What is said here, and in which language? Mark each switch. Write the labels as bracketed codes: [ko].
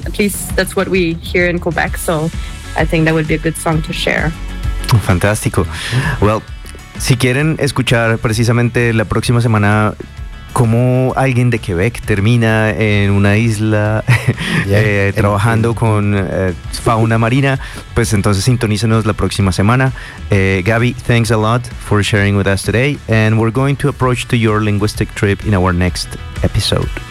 [en] At least that's what we hear in Quebec, so I think that would be a good song to share. [es] Fantástico. Well, si quieren escuchar precisamente la próxima semana cómo alguien de Quebec termina en una isla trabajando con fauna marina, pues entonces sintonícenos la próxima semana. [en] Gaby, thanks a lot for sharing with us today, and we're going to approach to your linguistic trip in our next episode.